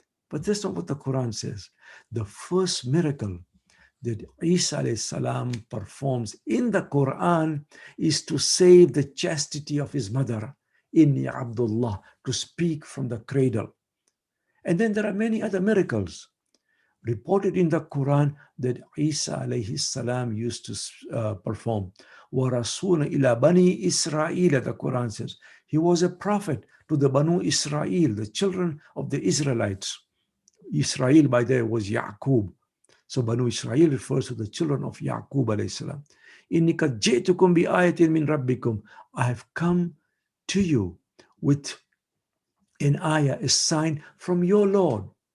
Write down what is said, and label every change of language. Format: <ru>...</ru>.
<en>But that's not what the Quran says. The first miracle that Isa alayhi salam performs in the Quran is to save the chastity of his mother,</en> <ar>Inni Abdullah,</ar> <en>to speak from the cradle. And then there are many other miracles reported in the Quran that Isa alayhi salam used to perform.</en> <ar>وَرَسُولًا إِلَى بَنِي إِسْرَائِيلَ,</ar> <en>the Quran says. He was a prophet to the Banu Israel, the children of the Israelites. Israel by there was Yaqub. So Banu Israel refers to the children of Yaqub alayhi salam.</en> <ar>إِنِّي قَدْ جِئْتُكُمْ بِآيَةٍ مِّن رَبِّكُمْ.</ar> <en>I have come to you with an ayah, a sign from your Lord.</en>